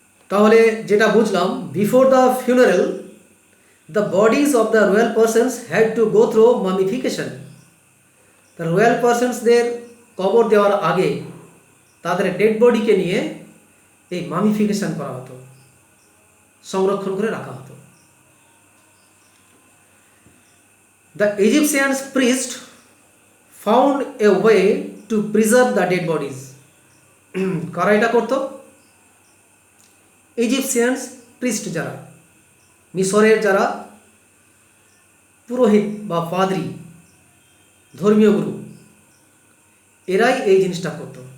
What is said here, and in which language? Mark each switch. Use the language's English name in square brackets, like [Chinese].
[English] তাহলে যেটা বুঝলাম, before the funeral the bodies of the royal persons had to go through mummification. [Bangla] The royal পার্সনসদের কবর দেওয়ার আগে তাদের ডেড বডিকে নিয়ে এই মামিফিকেশন করা হতো, সংরক্ষণ করে রাখা হতো। [English] The Egyptian priest found a way to preserve the dead bodies. [Bangla] কারা এটা করতো? ইজিপসিয়ান প্রিস্ট, যারা মিশরের যারা পুরোহিত বা পাদ্রী, ধর্মীয় গুরু, এরাই এই জিনিসটা করত।